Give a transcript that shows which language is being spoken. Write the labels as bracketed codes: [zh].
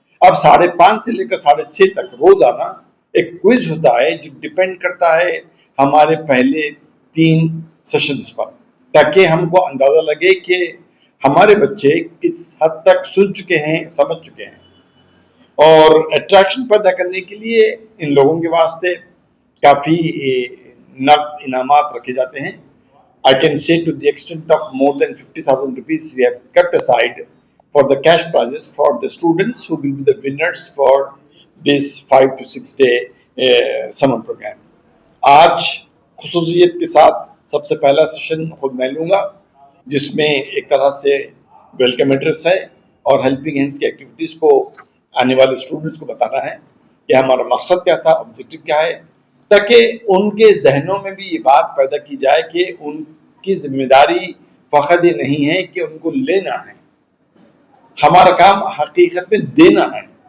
[hi] अब 5:30 से लेकर 6:30 तक रोजाना एक क्विज होता है जो डिपेंड करता है हमारे पहले 3 सेशंस पर, ताकि हमको अंदाजा लगे कि हमारे बच्चे किस हद तक सुन चुके हैं, समझ चुके हैं। और अट्रैक्शन पैदा करने के लिए इन लोगों के वास्ते काफ़ी नकद इनामात रखे जाते हैं। [en] I can say to the extent of more than 50,000 rupees we have kept aside for the cash prizes for the students who will be the winners for this 5 to 6 day summer program. [hi] आज खुसूसियत के साथ सबसे पहला session खुद मैं लूँगा, जिसमें एक तरह से वेलकम एड्रेस है और हेल्पिंग हैंड्स की एक्टिविटीज़ को आने वाले स्टूडेंट्स को बताना है कि हमारा मकसद क्या था, ऑब्जेक्टिव क्या है, ताकि उनके जहनों में भी ये बात पैदा की जाए कि उनकी जिम्मेदारी फ़कत ये नहीं है कि उनको लेना है, हमारा काम हकीकत में देना है।